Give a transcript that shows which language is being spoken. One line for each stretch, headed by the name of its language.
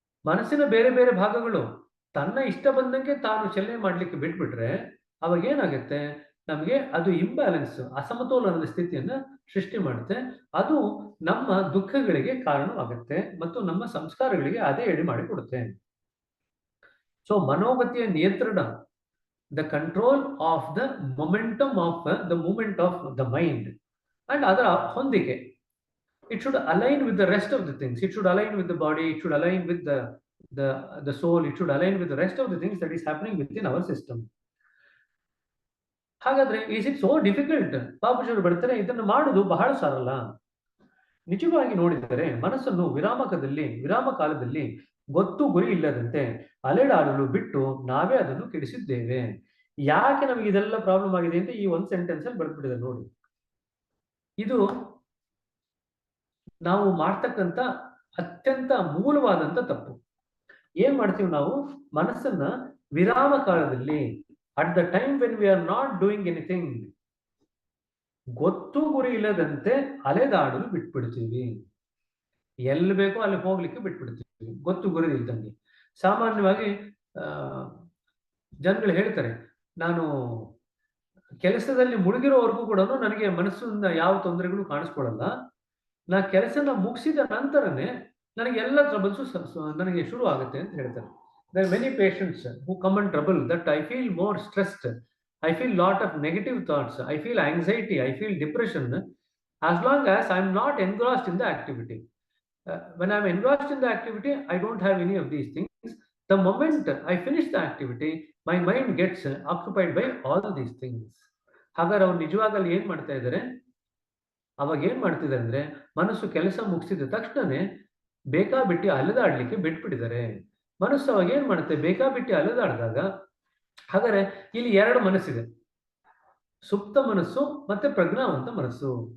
Kannada: ಮನಸ್ಸಿನ ಬೇರೆ ಬೇರೆ ಭಾಗಗಳು ತನ್ನ ಇಷ್ಟ ಬಂದಂಗೆ ತಾನು ಚಲನೆ ಮಾಡ್ಲಿಕ್ಕೆ ಬಿಟ್ಬಿಟ್ರೆ ಅವಾಗ ಏನಾಗುತ್ತೆ, ನಮಗೆ ಅದು ಇಂಬ್ಯಾಲೆನ್ಸ್, ಅಸಮತೋಲನದ ಸ್ಥಿತಿಯನ್ನ ಸೃಷ್ಟಿ ಮಾಡುತ್ತೆ. ಅದು ನಮ್ಮ ದುಃಖಗಳಿಗೆ ಕಾರಣವಾಗುತ್ತೆ ಮತ್ತು ನಮ್ಮ ಸಂಸ್ಕಾರಗಳಿಗೆ ಅದೇ ಎಡೆ ಮಾಡಿಕೊಡುತ್ತೆ.
English: so
Kannada: ಮನೋಗತಿಯ ನಿಯಂತ್ರಣ,
English: the control of the momentum of the movement of the mind, and other hondike. It should align with the rest of the things. It should align with the body. It should align with the soul. It should align with the rest of the things that is happening within our system. ಹಾಗಾದ್ರೆ is it so difficult?
Kannada: ಬಾಬುಜಿಯವರು ಬರ್ತಾರೆ, ಇದನ್ನು ಮಾಡುವುದು ಬಹಳ ಸರಳ. ನಿಜವಾಗಿ ನೋಡಿದರೆ ಮನಸ್ಸನ್ನು ವಿರಾಮ ಕಾಲದಲ್ಲಿ ಗೊತ್ತು ಗುರಿ ಇಲ್ಲದಂತೆ ಅಲೆದಾಡಲು ಬಿಟ್ಟು ನಾವೇ ಅದನ್ನು ಕೆಡಿಸಿದ್ದೇವೆ. ಯಾಕೆ ನಮಗೆ ಇದೆಲ್ಲ ಪ್ರಾಬ್ಲಮ್ ಆಗಿದೆ ಅಂತ ಈ ಒಂದು ಸೆಂಟೆನ್ಸ್ ಅಲ್ಲಿ ಬರ್ಬಿಟ್ಟಿದೆ ನೋಡಿ. ಇದು ನಾವು ಮಾಡ್ತಕ್ಕಂಥ ಅತ್ಯಂತ ಮೂಲವಾದಂತ ತಪ್ಪು. ಏನ್ ಮಾಡ್ತೀವಿ ನಾವು, ಮನಸ್ಸನ್ನ ವಿರಾಮ ಕಾಲದಲ್ಲಿ,
English: at the time when we are not doing anything,
Kannada: ಗೊತ್ತು ಗುರಿ ಇಲ್ಲದಂತೆ ಅಲೆದಾಡಲು ಬಿಟ್ಬಿಡ್ತೀವಿ. ಎಲ್ಲಿ ಬೇಕೋ ಅಲ್ಲಿ ಹೋಗ್ಲಿಕ್ಕೆ ಬಿಟ್ಬಿಡ್ತೀವಿ ಗೊತ್ತು ಗುರಿ ಇಲ್ದಂಗೆ. ಸಾಮಾನ್ಯವಾಗಿ ಜನಗಳು ಹೇಳ್ತಾರೆ, ನಾನು ಕೆಲಸದಲ್ಲಿ ಮುಳುಗಿರೋವರೆಗೂ ಕೂಡ ನನಗೆ ಮನಸ್ಸಿಂದ ಯಾವ ತೊಂದರೆಗಳು ಕಾಣಿಸ್ಕೊಳ್ಳಲ್ಲ. ನಾ ಕೆಲಸನ ಮುಗಿಸಿದ ನಂತರನೇ ನನಗೆ ಎಲ್ಲ ಟ್ರಬಲ್ಸ್ ನನಗೆ ಶುರು ಆಗುತ್ತೆ ಅಂತ ಹೇಳ್ತಾರೆ.
English: There are many patients who come in trouble that I feel more stressed, I feel lot of negative thoughts, I feel anxiety, I feel depression as long as I am not engrossed in the activity. When I am engrossed in the activity, I don't have any of these things. The moment I finish the activity, my mind gets occupied by all these things.
Kannada: ಹಾಗಾದ್ರೆ ಅವ್ರು ನಿಜವಾಗಲ್ಲಿ ಏನ್ ಮಾಡ್ತಾ ಇದ್ದಾರೆ, ಅವಾಗ ಏನ್ ಮಾಡ್ತಿದ್ದಾರೆ ಅಂದ್ರೆ, ಮನಸ್ಸು ಕೆಲಸ ಮುಗಿಸಿದ ತಕ್ಷಣನೇ ಬೇಕಾಬಿಟ್ಟಿ ಅಲೆದಾಡ್ಲಿಕ್ಕೆ ಬಿಟ್ಬಿಟ್ಟಿದ್ದಾರೆ. ಮನಸ್ಸು ಅವಾಗ ಏನ್ ಮಾಡುತ್ತೆ, ಬೇಕಾಬಿಟ್ಟಿ ಅಲೆದಾಡಿದಾಗ, ಹಾಗಾದ್ರೆ ಇಲ್ಲಿ ಎರಡು ಮನಸ್ಸಿದೆ, ಸುಪ್ತ ಮನಸ್ಸು ಮತ್ತೆ ಪ್ರಜ್ಞಾವಂತ ಮನಸ್ಸು.